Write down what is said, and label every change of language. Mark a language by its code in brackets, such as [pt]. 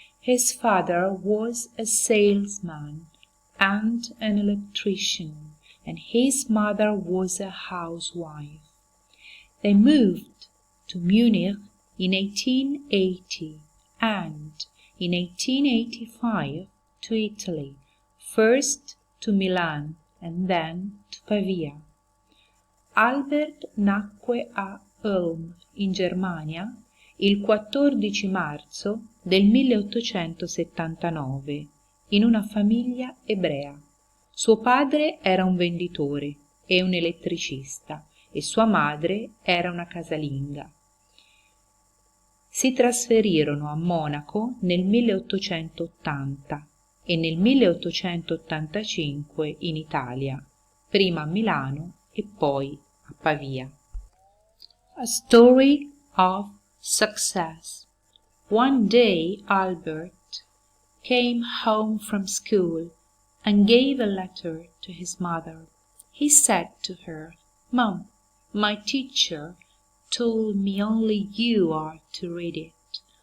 [en] His father was a salesman and an electrician, and his mother was a housewife. They moved to Munich in 1880 and in 1885 to Italy, first to Milan and then to Pavia. [it] Albert nacque a Ulm, in Germania, il 14 marzo del 1879, in una famiglia ebrea. Suo padre era un venditore e un elettricista e sua madre era una casalinga. Si trasferirono a Monaco nel 1880 e nel 1885 in Italia, prima a Milano e poi a Pavia. [en] A story of success. One day Albert came home from school and gave a letter to his mother. He said to her, "Mom, my teacher told me only you are to read it.